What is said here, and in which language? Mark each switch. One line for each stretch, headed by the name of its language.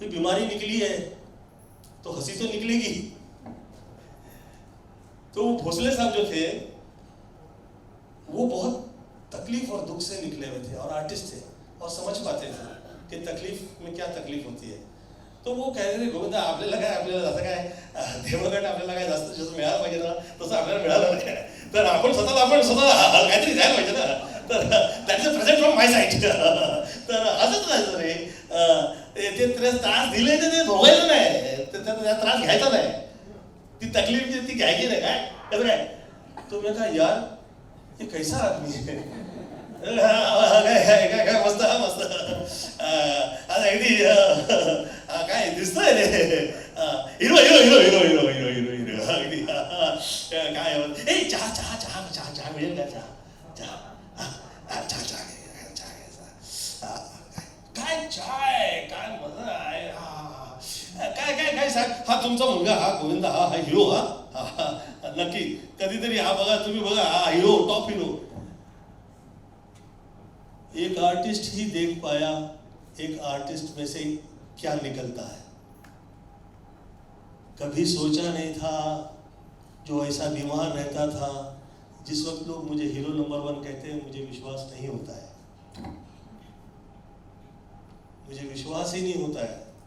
Hindi: तो बीमारी निकली है तो हंसी तो निकलेगी। तो भोसले साहब जो थे वो बहुत तकलीफ और दुख से निकले हुए थे और आर्टिस्ट थे और समझ पाते थे कि तकलीफ में क्या तकलीफ होती है। तो वो कह रहे थे
Marathi: गोविंदा आपल्याला जसं काय देवगड आपल्याला काय जास्त जसं मिळालं पाहिजे ना तसं आपल्याला मिळालं नाही, तर आपण स्वतः काहीतरी द्यायला पाहिजे ना, तर
English: That's a present from my side.
Marathi: तर असंच राहायचं रे, ते त्रास दिले तर ते भोगायचं नाही, त्या त्रास घ्यायचा नाही, ती तकलीफ जी ती घ्यायची नाही. काय कसं काय
Hindi: तो मैं कहा यार ये कैसा आदमी है.
Marathi: काय मस्त अगदी काय दिसतोय रे, hero hero hero hero hero hero hero hero अगदी काय ए चहा चहा चहा चहा चहा मिळेल का? चहा चहा चहा चहा काय चाय काय मजा आहे. काय काय काय सांग. हा तुमचा मुलगा हा गोविंदा, हा हिरो, हा नक्की कधीतरी हा बघा तुम्ही बघा, हा हिरो टॉप हिरो.
Hindi: एक आर्टिस्ट ही देख पाया एक आर्टिस्ट में से क्या निकलता है. कभी सोचा नहीं था जो ऐसा बीमार रहता था, जिस वक्त लोग मुझे हीरो नंबर 1 कहते हैं मुझे विश्वास नहीं होता है, मुझे विश्वास ही नहीं होता है.